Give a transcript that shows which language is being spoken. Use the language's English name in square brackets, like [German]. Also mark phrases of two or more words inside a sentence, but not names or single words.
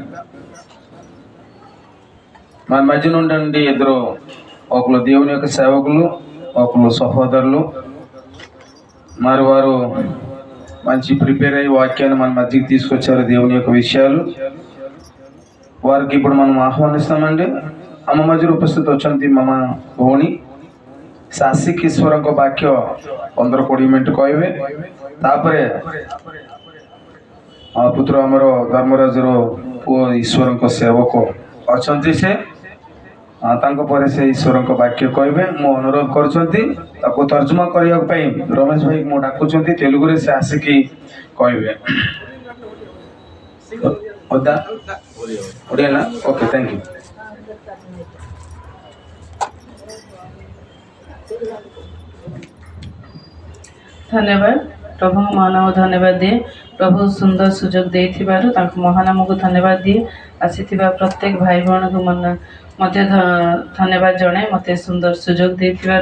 [Telugu] మన మధ్య నుండి ఇద్దరు, ఒకరు దేవుని యొక్క సేవకులు, ఒకరు సహోదరులు. మరి వారు మంచి ప్రిపేర్ అయ్యి వాక్యాన్ని మన మధ్యకి తీసుకొచ్చారు, దేవుని యొక్క విషయాలు. వారికి ఇప్పుడు మనం ఆహ్వానిస్తామండి. [Odia] ଆମ ମଝିରେ ଉପସ୍ଥିତ ଅଛନ୍ତି ମାମା ଭଉଣୀ ଶାଶିକ ଈଶ୍ୱରଙ୍କ ବାକ୍ୟ 15-20 ମିନିଟ୍ କହିବେ। ତାପରେ ପୁତ୍ର ଆମର ଧର୍ମରାଜର ପୁଅ ଈଶ୍ୱରଙ୍କ ସେବକ ଅଛନ୍ତି, ସେ ତାଙ୍କ ପରେ ସେ ଈଶ୍ୱରଙ୍କ ବାକ୍ୟ କହିବେ। ମୁଁ ଅନୁରୋଧ କରୁଛନ୍ତି ତାକୁ ତର୍ଜମା କରିବା ପାଇଁ ରମେଶ ଭାଇ ମୁଁ ଡାକୁଛନ୍ତି, ତେଲୁଗୁରେ ସେ ଆସିକି କହିବେ। ଓଡ଼ିଆ ନା? ଓକେ, [English] thank you. [Odia] धन्यवाद। ପ୍ରଭୁ ମହାନାମ ଧନ୍ୟବାଦ ଦିଏ। ପ୍ରଭୁ ସୁନ୍ଦର ସୁଯୋଗ ଦେଇଥିବାରୁ ତାଙ୍କ ମହାନାମ କୁ ଧନ୍ୟବାଦ ଦିଏ। ଆସିଥିବା ପ୍ରତ୍ୟେକ ଭାଇ ଭଉଣୀ କୁ ମନ ମତେ ଧନ୍ୟବାଦ ଜଣାଏ ମତେ ସୁନ୍ଦର ସୁଯୋଗ ଦେଇଥିବାରୁ।